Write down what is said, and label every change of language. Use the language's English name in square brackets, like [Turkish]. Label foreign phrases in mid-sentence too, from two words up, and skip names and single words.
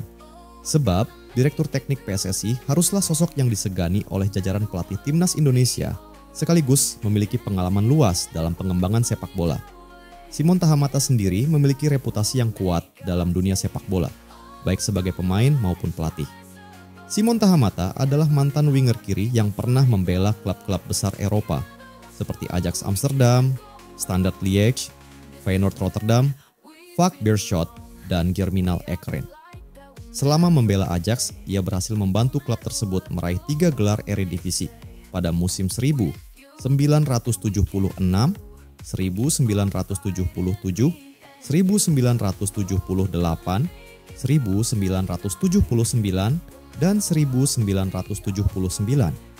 [Indonesian] Sebab, Direktur Teknik PSSI haruslah sosok yang disegani oleh jajaran pelatih Timnas Indonesia, sekaligus memiliki pengalaman luas dalam pengembangan sepak bola. Simon Tahamata sendiri memiliki reputasi yang kuat dalam dunia sepak bola, baik sebagai pemain maupun pelatih. Simon Tahamata adalah mantan winger kiri yang pernah membela klub-klub besar Eropa, seperti Ajax Amsterdam, Standard Liège, Feyenoord Rotterdam, VAK Beerschot, dan Germinal Ekeren. Selama membela Ajax, ia berhasil membantu klub tersebut meraih 3 gelar Eredivisie pada musim 1976, 1977, 1978, 1979, dan 1980.